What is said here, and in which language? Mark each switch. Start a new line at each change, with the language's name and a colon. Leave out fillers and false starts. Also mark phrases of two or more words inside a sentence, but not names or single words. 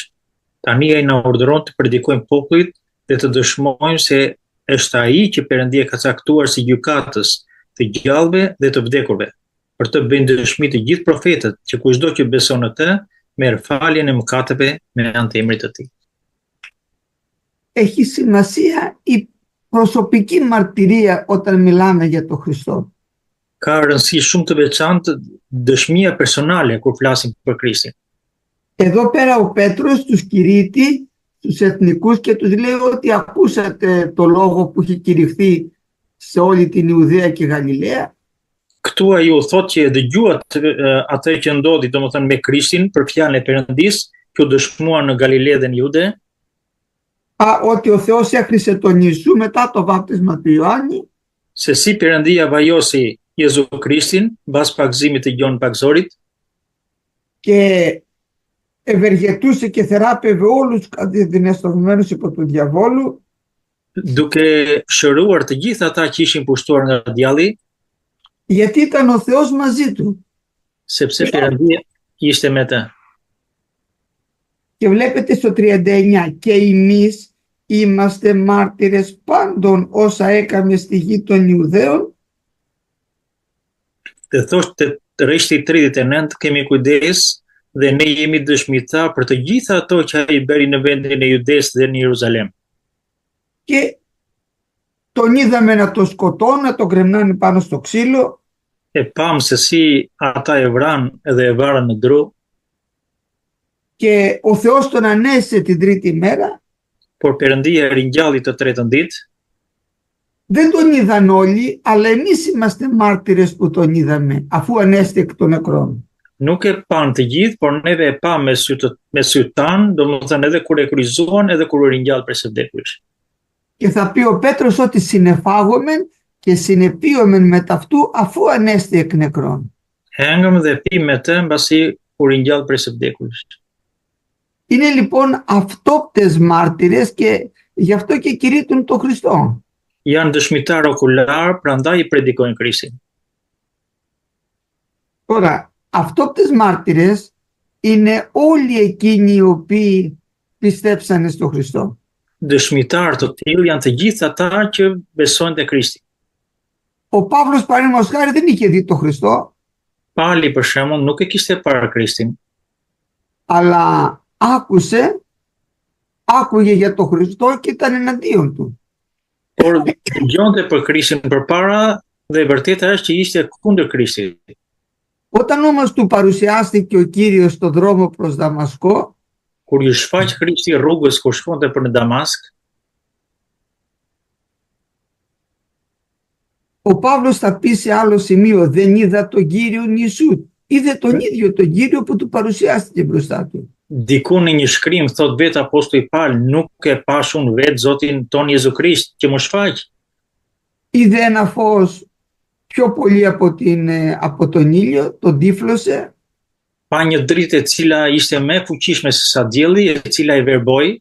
Albanian: Tani ai na urdhëron të predikojmë popullit dhe të dëshmojmë se është ai që Perëndia ka caktuar si gjykatës të gjallëve dhe të vdekurve, për të bënë dëshmi të gjithë profetët që kushdo që beson në të, merr faljen e mëkateve me anë të emrit të tij.
Greek: Έχει σημασία η προσωπική μαρτυρία όταν μιλάμε για τον Χριστό.
Albanian: Ka rëndësi shumë të veçantë dëshmia personale kur flasim për Krishtin.
Greek: Εδώ πέρα ο Πέτρος τους κηρύττει στους εθνικούς και τους λέει ότι ακούσατε το λόγο που έχει κηρυχθεί σε όλη την Ιουδαία και Γαλιλαία.
Albanian: Këtu ai u thotë që e dëgjuat atë që ndodhi, domethënë me Krishtin për fjalën e Perëndisë, që u dëshmuar në Galile dhe në Jude,
Greek: Ότι ο Θεός έχρισε τον Ιησού μετά το βάπτισμα του Ιωάννη
Albanian: se si Perëndia vajosi Jezu Krishtin mbas pagëzimit të Gjon Pakzorit
Greek: και ευεργετούσε και θεράπευε όλους τους κατεδυναστωμένους υπό του διαβόλου,
Albanian: duke shëruar të gjithë ata që ishin pushtuar nga djalli,
Greek: γιατί ήταν ο Θεός μαζί του.
Albanian: sepse Perëndia ishte me të.
Greek: Και βλέπετε στο 39, και εμείς είμαστε μάρτυρες πάντων όσα έκαμε στη γη των Ιουδαίων.
Albanian: Dhe thoshte të rreshti 39, kemi kujdes dhe ne jemi dëshmitar për të gjitha ato që ai bëri në vendin e Judes dhe në Jeruzalem.
Greek: Και τον είδαμε να το σκοτώνουν, να τον κρεμνάνε πάνω στο ξύλο.
Albanian: E pam se si ata e vran edhe e varën në dru,
Greek: Και ο Θεός τον ανέστησε την τρίτη μέρα.
Albanian: por Perëndia e ringjalli të tretën ditë.
Greek: Δεν τον είδαν όλοι, αλλά εμείς είμαστε μάρτυρες που τον είδαμε, αφού ανέστη εκ των νεκρών.
Albanian: Nuk e pan të gjithë, por neve e pam me sy tanë, domethënë edhe kur e kryqëzuan, edhe kur u ringjall prej së vdekurish.
Greek: Και θα πει ο Πέτρος ότι συνεφάγομεν και συνεπίομεν με ταυτού αφού ανέστη εκ νεκρών.
Albanian: Hengëm dhe pim me të mbasi u ringjall prej së vdekuris.
Greek: Είναι λοιπόν αυτόπτες μάρτυρες και γι' αυτό και κηρύττουν τον Χριστό.
Albanian: Janë dëshmitar okular, prandaj i predikojnë Krishtin.
Greek: Τώρα, αυτόπτες μάρτυρες είναι όλοι εκείνοι οι οποίοι πιστέψανε στον Χριστό.
Albanian: Dëshmitar të tillë janë të gjithë ata që besojnë te Krishti.
Greek: Ο Παύλος παραδείγματος χάρη δεν είχε δει τον Χριστό,
Albanian: Pali për shembull nuk e kishte parë Krishtin,
Greek: αλλά άκουγε για τον Χριστό και ήταν εναντίον του.
Albanian: por dëgjonte për Krishtin përpara dhe e vërteta është që ishte kundër Krishtit.
Greek: Όταν όμως του παρουσιάστηκε ο Κύριος στον δρόμο προς Δαμασκό,
Albanian: Kur ju shfaq Krishti rrugës kur shkonte për në Damask,
Greek: ο Παύλος θα πει σε άλλο σημείο, δεν είδα τον Κύριον Ιησού. Είδε τον ίδιο τον Κύριο που του παρουσιάστηκε μπροστά του.
Albanian: diku në një shkrim thot vetë apostulli Paul, nuk e pash unë vetë Zotin ton Jezu Krisht që më shfaq.
Greek: Είδε ένα φως πιο πολύ από τον ήλιο, τον τύφλωσε
Albanian: Pa një dritë e cila ishte më e fuqishme se sa dielli, e cila i verboi